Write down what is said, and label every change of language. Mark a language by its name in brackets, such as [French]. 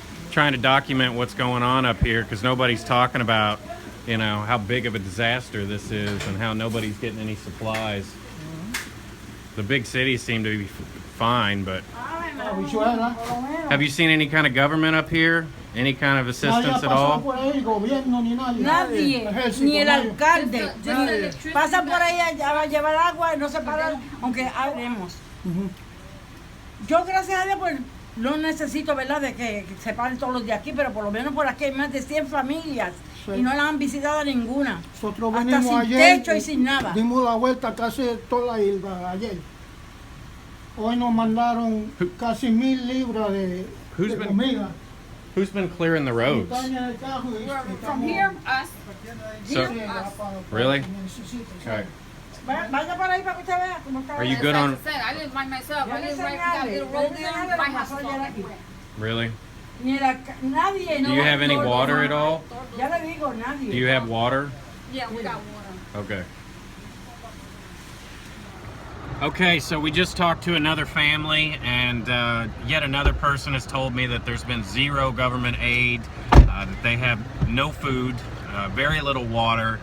[English] Trying to document what's going on up here because nobody's talking about, you know, how big of a disaster this is and how nobody's getting any supplies. The big cities seem to be fine, but have you seen any kind of government up here? Any kind of assistance at all? [Spanish] Nadie, ni el alcalde. Pasa por ahí a llevar agua y no se para, aunque haremos. Yo, gracias a Dios, pues no necesito, ¿verdad?, de que se paren todos los de aquí, pero por lo menos por aquí hay más de 100 familias y no las han visitado ninguna. Nosotros Hasta venimos sin ayer, techo y sin nada. dimos la vuelta casi toda la isla ayer. Hoy nos mandaron casi 1000 libras de comida. [English] Who's been clearing the roads? From here, us. So, really? Okay. [Spanish] Vaya por ahí para que usted vea cómo está. [English] Are you good on? Like I said, I live by myself. I live right that little road there. My house is all like Really? [Spanish] Nadie. [English] Do you have any water at all? [Spanish] Ya le digo, nadie. [English] Do you have water? Yeah, we got water. Okay. Okay, so we just talked to another family, and yet another person has told me that there's been zero government aid, that they have no food, very little water.